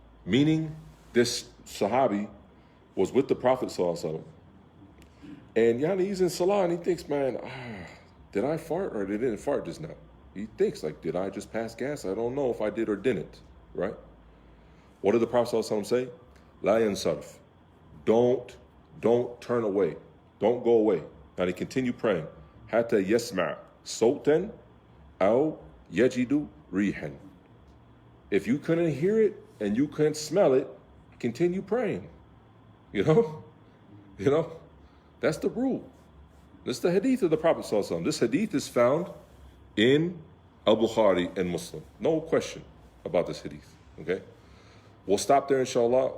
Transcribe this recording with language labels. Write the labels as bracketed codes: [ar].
[en] Meaning, this Sahabi was with the Prophet ﷺ, and he's in Salah and he thinks, man, did I fart or did I didn't fart just now? He thinks, did I just pass gas? I don't know if I did or didn't, right? What did the Prophet ﷺ say? [ar] لا ينصرف. [en] Don't Don't turn away. Don't go away. Now they continue praying. [ar] حتى يسمع صوتا أو يجد ريحا. [en] If you couldn't hear it and you couldn't smell it, continue praying. You know? You know? That's the rule. This is the hadith of the Prophet ﷺ. This hadith is found in Al-Bukhari and Muslim. No question about this hadith. Okay? We'll stop there, inshallah.